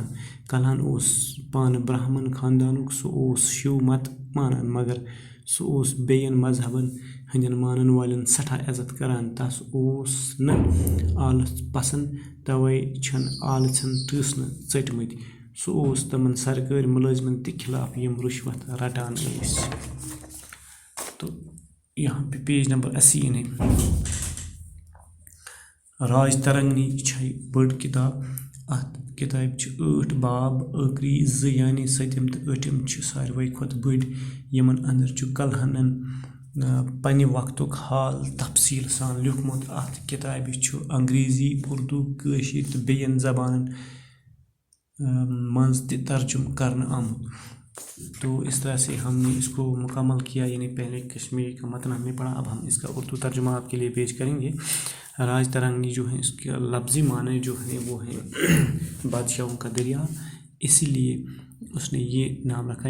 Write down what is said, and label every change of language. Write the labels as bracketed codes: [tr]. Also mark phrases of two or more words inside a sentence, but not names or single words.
[ks] کلہن اوس پانہٕ برہمن خاندانُک، سُہ اوس شِو مت مانان، مگر سُہ اوس بیٚین مذہبن ہٕنٛدٮ۪ن مانن والٮ۪ن سٮ۪ٹھاہ عزت کران۔ تس اوس نہٕ آلٕژ پسند، توے چھِن آلژن ٹٲسنہٕ ژٔٹمٕتۍ۔ سُہ اوس تِمن سرکٲرۍ ملٲزمن تہِ خلاف یِم رُشوت رٹان ٲسۍ۔ [ur] تو یہاں پہ [en] page number [ks] 80 انہیں راج ترنگی چھے بڑ کتاب، اتھ کتابہِ چھِ 8 باب، ٲخری 2 یعنی 7م تہٕ 8م چھِ ساروے کھۄتہٕ بٔڑۍ، یمن اندر چھُ کلہنن پننہِ وقتُک حال تفصیل سان لیوٗکھمُت۔ اتھ کتابہِ چھُ انگریزی، اردو، کٲشِر تہٕ بیٚین زبانن منٛز تہِ ترجمہ کرنہٕ آمُت۔ [ur] تو اس طرح سے ہم نے اس کو مکمل کیا، یعنی پہلے کشمیری کا متن ہم نے پڑھا، اب ہم اس کا اردو ترجمہ آپ کے لیے پیش کریں گے۔ راج ترنگی جو ہے اس کا لفظی معنی جو ہے وہ ہے بادشاہوں کا دریا، اسی لیے اس نے یہ نام رکھا،